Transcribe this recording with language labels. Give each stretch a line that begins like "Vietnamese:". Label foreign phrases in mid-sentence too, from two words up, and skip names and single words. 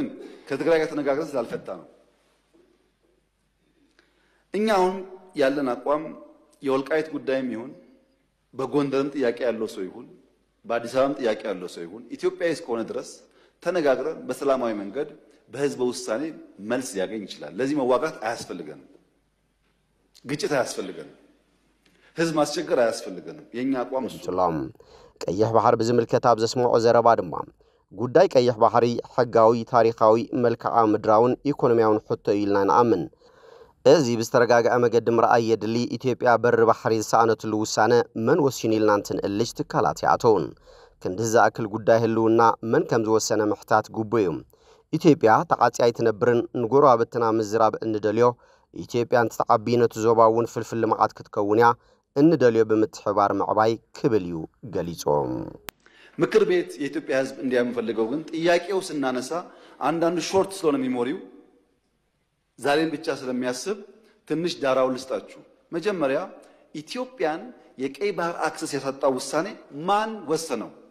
Amharic: ከትግራይ ጋር ተነጋግረን ስላልፈታ ነው። እኛ አሁን ያለን አቋም የወልቃይት ጉዳይም ይሁን በጎንደርም ጥያቄ ያለው ሰው ይሁን በአዲስ አበባም ጥያቄ ያለው ሰው ይሁን ኢትዮጵያዊ እስከሆነ ድረስ ተነጋግረን በሰላማዊ መንገድ በህዝብ ውሳኔ መልስ ሊያገኝ ይችላል። ለዚህ መዋጋት አያስፈልገንም። ግጭት አያስፈልገንም። ህዝብ ማስቸገር አያስፈልገንም። የኛ አቋም እሱ ነው።
Tigrinya: ቀይሕ ባህር ብዝምልከት ኣብ ዘስምዖ ዘረባ ድማ ጉዳይ ቀይሕ ባህሪ ሕጋዊ ታሪኻዊ መልክዓ ምድራውን ኢኮኖሚያውን ሕቶ ኢልና ንኣምን። እዚ ብዝተረጋግዐ መገዲ ምርኣይ የድሊ ኢትዮጵያ በሪ ባሕሪ ዝሰኣነትሉ ውሳነ መን ወሲኑ ኢልና እንትንእልጅ ትካላት ይኣተውን። ክንድዚ ዝኣክል ጉዳይ ህልውና መን ከም ዝወሰነ ምሕታት ግቡእ እዩ። ኢትዮጵያ ተዓጽያ ኣይትነብርን ንጎረባብትና ምዝራብ እንደልዮ ኢትዮጵያ እንትተዓቢ ነቲ ዞባ እውን ፍልፍል ልምዓት ክትከውን እያ እንደልዮ ብምትሕባር ምዕባይ ክብል እዩ ገሊጾም።
Amharic: ምክር ቤት የኢትዮጵያ ህዝብ እንዲያምፈልገው ግን ጥያቄው ስናነሳ አንዳንዱ ሾርት ስለሆነ ሚሞሪው ዛሬን ብቻ ስለሚያስብ ትንሽ ዳራው ልስጣችሁ። መጀመሪያ ኢትዮጵያን የቀይ ባህር አክሰስ ያሳጣው ውሳኔ ማን ወሰነው?